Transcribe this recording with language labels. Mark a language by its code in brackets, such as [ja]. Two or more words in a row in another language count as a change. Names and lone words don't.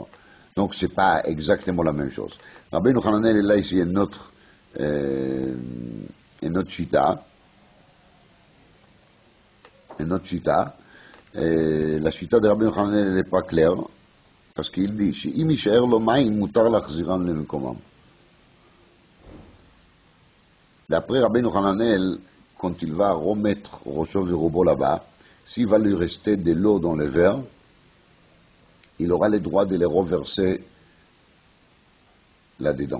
[fr] Donc c'est pas exactement la même chose. Rabbeinu Hananel est là ici une autre chita. Une autre chita. Et la chita de Rabbeinu Hananel n'est pas claire. Parce qu'il dit, [he] שאם יישאר לו מים, מותר להחזירם למקומם. [fr] D'après Rabbeinu Hananel, quand il va remettre [he] ראשו ורובו [fr] là-bas, s'il va lui rester de l'eau dans le verre, il aura le droit de les reverser là-dedans.